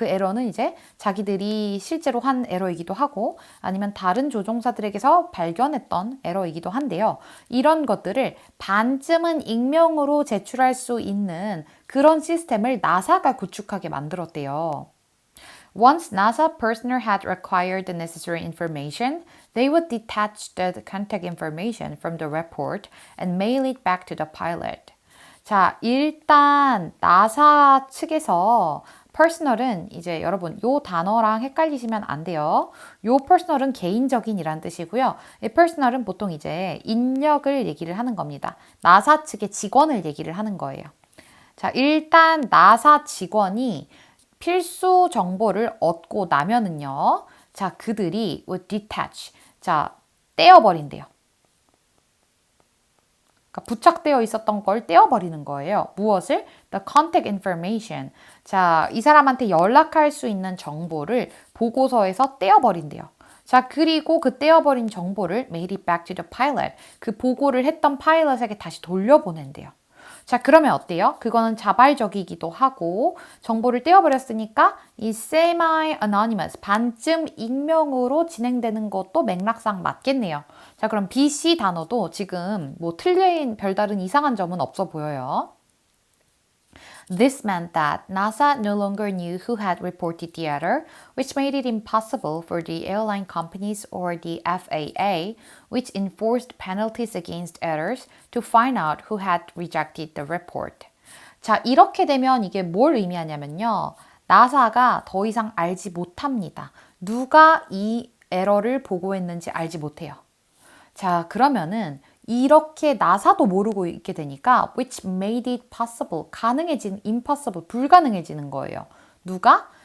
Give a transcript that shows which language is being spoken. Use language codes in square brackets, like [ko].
[ko] 그 에러는 이제 자기들이 실제로 한 에러이기도 하고 아니면 다른 조종사들에게서 발견했던 에러이기도 한데요. 이런 것들을 반쯤은 익명으로 제출할 수 있는 그런 시스템을 나사가 구축하게 만들었대요. [en] Once NASA personnel had acquired the necessary information, they would detach the contact information from the report and mail it back to the pilot. [ko] 자, 일단 나사 측에서 personal은 이제 여러분 요 단어랑 헷갈리시면 안 돼요. 요 personal은 개인적인이란 뜻이고요. 이 personal은 보통 이제 인력을 얘기를 하는 겁니다. 나사 측의 직원을 얘기를 하는 거예요. 자, 일단 나사 직원이 필수 정보를 얻고 나면은요. 자, 그들이 [en] would detach. [ko] 자, 떼어버린대요. 그러니까 부착되어 있었던 걸 떼어버리는 거예요. 무엇을? [en] The contact information. [ko] 자, 이 사람한테 연락할 수 있는 정보를 보고서에서 떼어버린대요. 자, 그리고 그 떼어버린 정보를 [en] made it back to the pilot. [ko] 그 보고를 했던 파일럿에게 다시 돌려보낸대요. 자, 그러면 어때요? 그거는 자발적이기도 하고 정보를 떼어버렸으니까 이 semi-anonymous, 반쯤 익명으로 진행되는 것도 맥락상 맞겠네요. 자, 그럼 B, C 단어도 지금 뭐 틀린 별다른 이상한 점은 없어 보여요. [en] This meant that NASA no longer knew who had reported the error, which made it impossible for the airline companies or the FAA, which enforced penalties against errors, to find out who had rejected the report. [ko] 자, 이렇게 되면 이게 뭘 의미하냐면요. 나사가 더 이상 알지 못합니다. 누가 이 에러를 보고했는지 알지 못해요. 자, 그러면은 이렇게 나사도 모르고 있게 되니까 [en] which made it possible, [ko] 가능해진 impossible, 불가능해지는 거예요. 누가?